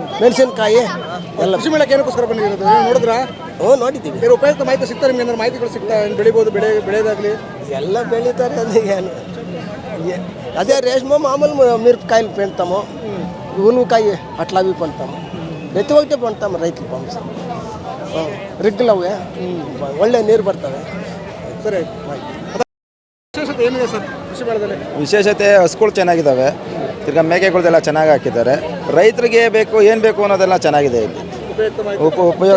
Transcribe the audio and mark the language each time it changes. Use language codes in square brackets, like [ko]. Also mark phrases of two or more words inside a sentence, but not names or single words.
[kn] ಮೆಣಸಿನಕಾಯಿ ಎಲ್ಲ. ಕೃಷಿ ಮೇಳಕ್ಕೆ ಏನಕ್ಕೋಸ್ಕರ ಬಂದಿರೋದು ನೋಡಿದ್ರಾ? ನೋಡಿದ್ದೀವಿ. ಉಪಯುಕ್ತ ಮಾಹಿತಿ ಸಿಗ್ತಾರೆ ನಿಮ್ಗೆ? ಏನಾದ್ರು ಮಾಹಿತಿಗಳು ಸಿಗ್ತಾ ಬೆಳಿಬೋದು ಬೆಳೆಯೋದಾಗಲಿ ಎಲ್ಲ ಬೆಳೀತಾರೆ ಅದು ಏನು [te] అదే రేష్మో మామూలు మిరపకాయలు పెడతాము, ఉల్లికాయ అట్లా అవి పండుతాము. ప్రతి ఒక్కటి పండుతాము రైతులు పంపిస్తాము. [kn] ರಿಗ್ಗಲ್ ಅವೆ ಒಳ್ಳೆ ನೀರು ಬರ್ತವೆ. ಸರಿ, ವಿಶೇಷತೆ ಏನಿದೆ ಸರ್ ಕೃಷಿ ಮೇಳದಲ್ಲಿ? ವಿಶೇಷತೆ ಹಸುಗಳು ಚೆನ್ನಾಗಿದ್ದಾವೆ, ತಿರ್ಗಾ ಮೇಕೆಗಳೆಲ್ಲ ಚೆನ್ನಾಗಿ ಹಾಕಿದ್ದಾರೆ. ರೈತರಿಗೆ ಬೇಕು ಏನು ಬೇಕು ಅನ್ನೋದೆಲ್ಲ ಚೆನ್ನಾಗಿದೆ ಇಲ್ಲಿ. ಉಪಯೋಗ